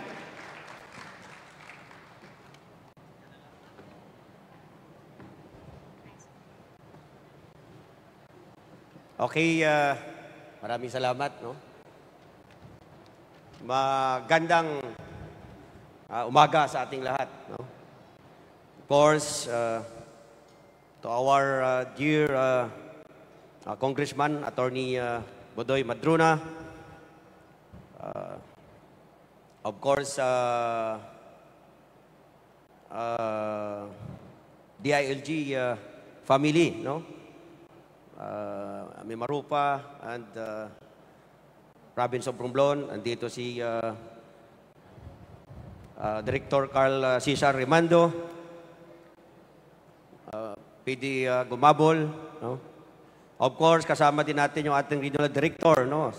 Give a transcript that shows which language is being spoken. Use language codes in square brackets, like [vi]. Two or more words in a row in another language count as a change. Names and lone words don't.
[tl] Okay, maraming salamat. No? Magandang umaga sa ating lahat. [en] No? Of course, to our dear Congressman, Attorney Bodoy Madruna, of course, DILG family, no? [tl] Mimarupa and Province of Romblon, andito si Director Carl Cesar Remando, PD Gumabol, no? Of course, kasama din natin yung ating [en] regional director, [tl] no?